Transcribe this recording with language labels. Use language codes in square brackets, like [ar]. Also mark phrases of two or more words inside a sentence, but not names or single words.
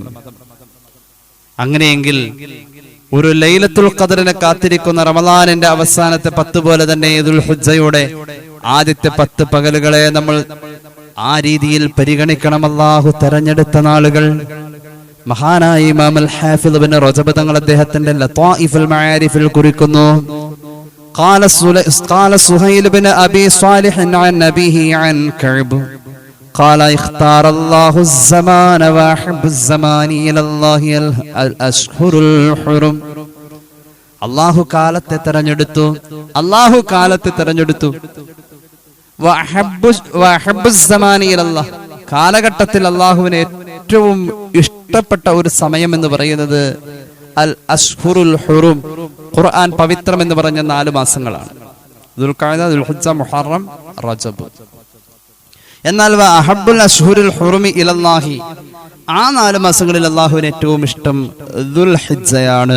[ml] അങ്ങനെയെങ്കിൽ ഒരു ലൈലത്തുൽ ഖദറിനെ കാത്തിരിക്കുന്ന റമദാനിന്റെ അവസാനത്തെ 10 പോലെ തന്നെ ദുൽഹിജ്ജയുടെ ആദ്യത്തെ 10 പകലുകളെ നമ്മൾ ആ രീതിയിൽ പരിഗണിക്കണം. അല്ലാഹു തെരഞ്ഞെടുത്ത നാളുകൾ. മഹാനായ ഇമാം അൽ ഹാഫിദ് ഇബ്നു റജബ് തങ്ങൾ അദ്ദേഹത്തിന്റെ ലതായിഫുൽ മആരിഫിൽ കുറിക്കുന്നു. [ar] قال سهيل بن أبي صالح عن أبيه عن كعب قال اختار الله الزمان وأحب الزمان إلى الله الأشهر الحرم. [ml] അല്ലാഹു കാലത്തെ തെരഞ്ഞെടുത്തു, അല്ലാഹു കാലത്തെ തെരഞ്ഞെടുത്തു. [ar] വഅഹബ്ബു الزمان إلى الله, [ml] കാലഘട്ടത്തിൽ അല്ലാഹുവിന് ഏറ്റവും ഇഷ്ടപ്പെട്ട ഒരു സമയം എന്ന് പറയുന്നത് [ar] الأشهر الحرم, [ml] ഖുർആൻ പവിത്രം എന്ന് പറഞ്ഞ 4 മാസങ്ങളാണ്. ദുൽഖഅദ, ദുൽഹിജ്ജ, മുഹറം, റജബ്. എന്നാൽ [ar] وأحب الأشهر الحرم إلى الله, [ml] ആ 4 മാസങ്ങളിൽ അല്ലാഹുവിന് ഏറ്റവും ഇഷ്ടം ദുൽഹിജ്ജയാണ്.